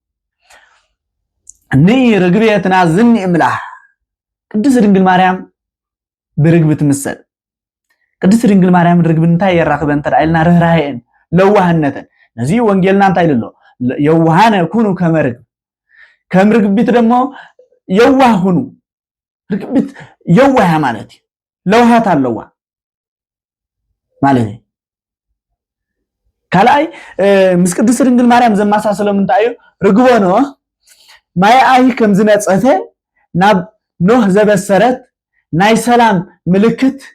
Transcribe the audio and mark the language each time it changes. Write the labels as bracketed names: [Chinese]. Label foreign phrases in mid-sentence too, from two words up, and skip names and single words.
[Tigrinya] እኒ ርግቤትና ዝኒ እምላህ ቅድስት ድንግል ማርያም ብርግብ ትምሰል ቅድስት ድንግል ማርያም ርግብ እንታይ የራክበን ተራይልና ርህራሄን ለዋህነትን ነዚ ወንጌልና እንታይ ልሎ የዋሃነ ኩኑ ከምርግቢት [Amharic] ደግሞ የዋህ ሁኑ [Tigrinya] ርግቢት [Amharic] የዋህ ማለት [Tigrinya] ለውሃት አለዋ ማለት ካላይ ምስ ቅድስት ድንግል ማርያም ዘማሳሰሎም እንታይ ርግቦ ነው ማይ ከም ዝነጸፈ ናብ ኖህ ዘበሰረት ናይ ሰላም ምልክት